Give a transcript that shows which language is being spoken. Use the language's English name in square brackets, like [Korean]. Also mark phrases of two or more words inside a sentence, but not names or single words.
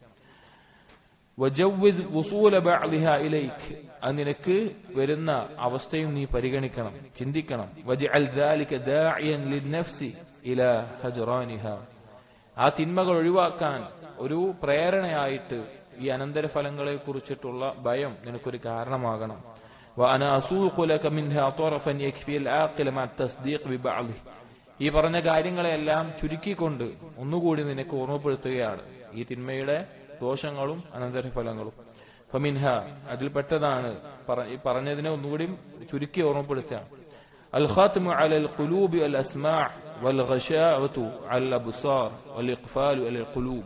[Arabic] وجوز وصول بعدها إليك, [Malayalam] അത് നിനക്ക് വരുന്ന അവസ്ഥയും നീ പരിഗണിക്കണം, ചിന്തിക്കണം. [Arabic] واجعل ذلك داعيا للنفس إلى هجرانها, [Malayalam] ആ തിന്മകൾ ഒഴിവാക്കാൻ ഒരു പ്രേരണയായിട്ട് ഈ അനന്തരഫലങ്ങളെ കുറിച്ചിട്ടുള്ള ഭയം നിനക്കൊരു കാരണമാകണം. [Arabic] وأنا أسوق لك منها طرفا يكفي العاقل مع التصديق ببعضه. [Malayalam] ഈ പറഞ്ഞ കാര്യങ്ങളെല്ലാം ചുരുക്കിക്കൊണ്ട് ഒന്നുകൂടി നിനക്ക് ഓർമ്മപ്പെടുത്തുകയാണ് ഈ തിന്മയുടെ ദോഷങ്ങളും അനന്തരഫലങ്ങളും. ഫമിൻഹ, അതിൽപ്പെട്ടതാണ് ഈ പറഞ്ഞതിനെ ഒന്നുകൂടി ചുരുക്കി ഓർമ്മപ്പെടുത്തുക. [Arabic] الختم على القلوب والأسماع والغشاوة الأبصار والإقفال على القلوب.